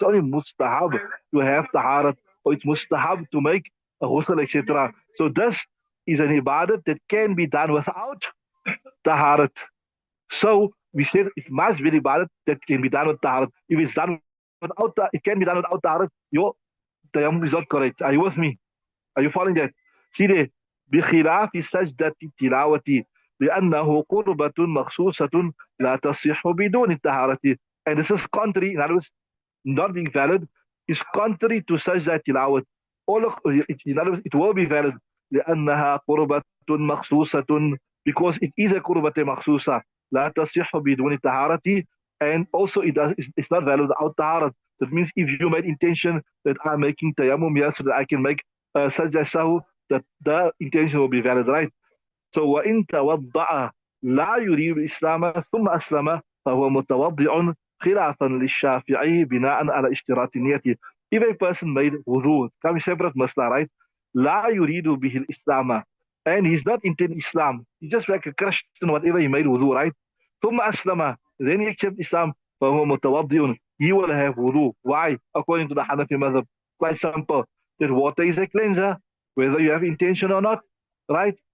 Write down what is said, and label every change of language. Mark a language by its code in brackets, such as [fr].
[en] It's only mustahab to have taharat, or it's mustahab to make a ghusl, etc. So this is an ibadat that can be done without taharat. So we said it must be ibadat that can be done with taharat. If it's done without, it can be done without taharat. Your tayammum is not correct. Are you with me? Are you following that? [ar] See there, بخلاف سجدة التلاوة لأنه قربة مخصوصة لا تصح بدون الطهارة. [en] And this is contrary, in other words, not being valid, is contrary to sajda tilawat. In other words, it will be valid [ar] لأنها قربة مخصوصة, [en] because it is a [ar] قربة مخصوصة لا تصح بدون الطهارة, [en] and also it's not valid without taharat. That means if you made intention that I'm making tayammum here so that I can make sajda sahu, that the intention will be valid, right? [ar] So وإن توضأ لا يريد الإسلام ثم أسلم فهو متوضع خلافا للشافعي بناء على اشتراط النية. [en] If a person made wudu, come separate masla, right? [ar] لا يريد به الإسلام, [en] and he's not intending Islam. He's just like a Christian, whatever he made wudu, right? [ar] ثم أسلم, [en] then he accepts Islam, [ar] فهو متوضئ. [en] He will have wudu. Why? According to the Hanafi madhab, quite simple. That water is a cleanser, whether you have intention or not, right?